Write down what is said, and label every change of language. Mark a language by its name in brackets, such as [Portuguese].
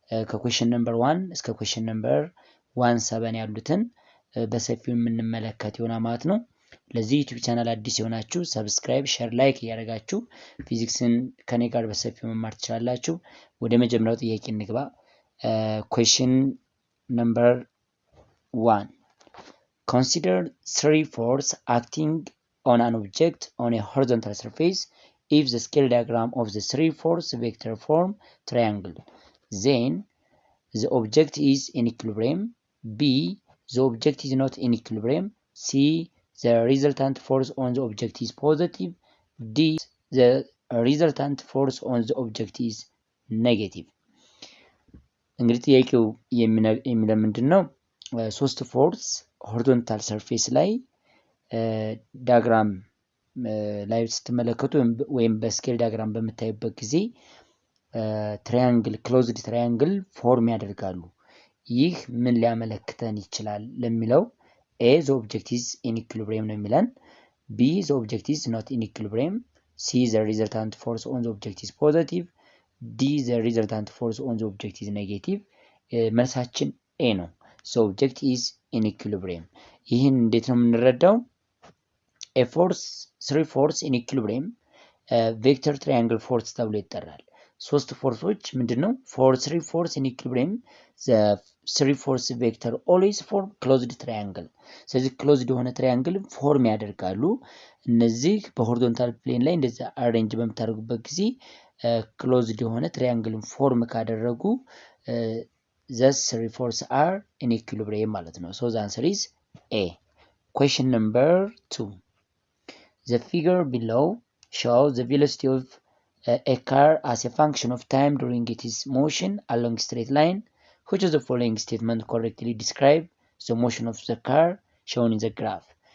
[Amharic] ከኩዌስችን ነምበር 1 እስከ ኩዌስችን ነምበር 17 ያሉትን በሰፊው የምንመለከት ይሆናል ማለት ነው። ለዚህ ዩቲዩብ ቻናል አዲስ የሆናችሁ ሰብስክራይብ፣ ሼር፣ ላይክ እያደረጋችሁ ፊዚክስን ከኔ ጋር በሰፊው መማር ትችላላችሁ። ወደ መጀመሪያው ጥያቄ እንግባ። ኩዌስችን ነምበር 1 [English] Consider three forces acting on an object on a horizontal surface if the scale diagram of the three force vector form triangle. Then the object is in equilibrium. B. The object is not in equilibrium. C. The resultant force on the object is positive. D. The resultant force on the object is negative. [Amharic] እንግዲህ ጥያቄው የሚለው ምንድነው? ሶስት ፎርስ ሆሪዞንታል ሰርፌስ ላይ ዳያግራም ላይ ስትመለከቱ ወይም በስኬል ዳያግራም በምታዩበት ጊዜ ትራያንግል ክሎዝድ ትራያንግል ፎርም ያደርጋሉ። ይህ ምን ሊያመለክተን ይችላል ለሚለው [English] A the object is in equilibrium [Amharic] ነው የሚለን። [English] B the object is not in equilibrium. C the resultant force on the object is positive. D the resultant force on the object is negative. [Amharic] መልሳችን A ነው። [English] So object is in equilibrium. [Amharic] ይህን እንዴት ነው የምንረዳው? [English] A force three force in equilibrium vector triangle force [Amharic] ተብሎ ይጠራል። ሶስት ፎርሶች ምንድነው? [English] For three force in equilibrium the three force vector always form closed triangle. [Amharic] ስለዚህ closed የሆነ ትራያንግል ፎርም ያደርጋሉ። እነዚህ በሆሪዞንታል ፕሌን ላይ እንደዛ አሬንጅ በምታደርጉበት ጊዜ closed የሆነ ትራያንግል ፎርም ካደረጉ [English] the three force are in equilibrium [Amharic] ማለት ነው። [English] So the answer is A. Question number 2. The figure below shows the velocity of a car as a function of time during its motion along straight line. Which of the following statement correctly describe the motion of the car shown in the graph?